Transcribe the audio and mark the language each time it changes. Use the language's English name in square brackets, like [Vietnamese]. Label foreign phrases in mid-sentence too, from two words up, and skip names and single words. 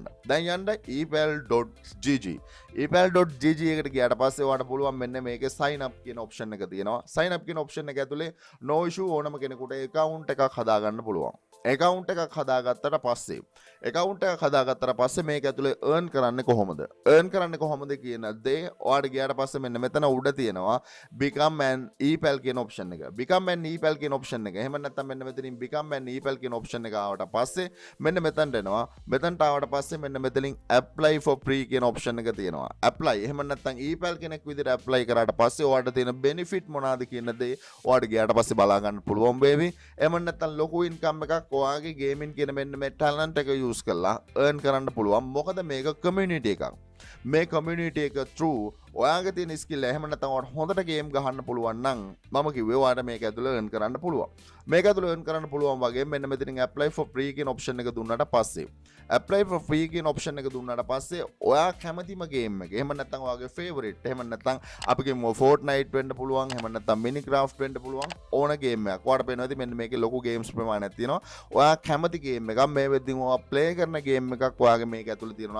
[Sinhala] දැන් යන්න epal.gg. epal.gg එකට ගියාට පස්සේ ඔයාට පුළුවන් මෙන්න මේකේ [English] sign up [Sinhala] කියන option එක තියෙනවා. [English] sign up [Sinhala] කියන option එක ඇතුලේ [English] no issue [Sinhala] ඕනම කෙනෙකුට account එකක් හදාගන්න පුළුවන්. account එකක් හදාගත්තට පස්සේ account එකක් හදාගත්තට පස්සේ මේක ඇතුලේ earn කරන්නේ කොහොමද? earn කරන්නේ කොහොමද කියන දේ ඔයාලට ගියාට පස්සේ මෙන්න මෙතන උඩ තියෙනවා [English] become an e-pal [Sinhala] කියන option එක. [English] become an e-pal [Sinhala] කියන option එක. එහෙම නැත්නම් මෙන්න මෙතනින් [English] become an e-pal [Sinhala] කියන option එක ආවට පස්සේ මෙන්න මෙතනට එනවා. මෙතනට ආවට පස්සේ මෙන්න මෙතනින් [English] apply for free [Sinhala] කියන option එක තියෙනවා. apply. එහෙම නැත්නම් e-pal කෙනෙක් විදිහට apply කරාට පස්සේ ඔයාලට තියෙන benefit මොනවාද කියන දේ ඔයාලට ගියාට පස්සේ බලා ගන්න පුළුවන් වේවි. එහෙම නැත්නම් ලොකු income එකක් ඔයාගේ gaming කියන මෙන්න මේ talent එක use කරලා earn කරන්න පුළුවන්. මොකද මේක community එකක්. මේ community එක through ඔයාගේ තියෙන skill එහෙම නැත්නම් ඔයාලට හොඳට game ගහන්න පුළුවන් නම් මම කිව්වේ ඔයාලට මේක ඇතුළේ earn කරන්න පුළුවන්. මේක ඇතුළේ earn කරන්න පුළුවන් වගේ මෙන්න මෙතනින් [English] apply for free [Sinhala] කියන option එක දුන්නාට පස්සේ [English] apply for free [Sinhala] කියන option එක දුන්නාට පස්සේ ඔයා කැමතිම game එක එහෙම නැත්නම් ඔයාගේ favorite එහෙම නැත්නම් අපි කියමු Fortnite වෙන්න පුළුවන් එහෙම නැත්නම් Minecraft වෙන්න පුළුවන් ඕන game එකක්. ඔයාලට පේනවා ඉතින් මෙන්න මේකේ ලොකු games ප්‍රමාණයක් තියෙනවා. ඔයා කැමති game එකක් මේ වෙද්දින් ඔයා play කරන game එකක් ඔයාගේ මේක ඇතුළේ තියෙනවා.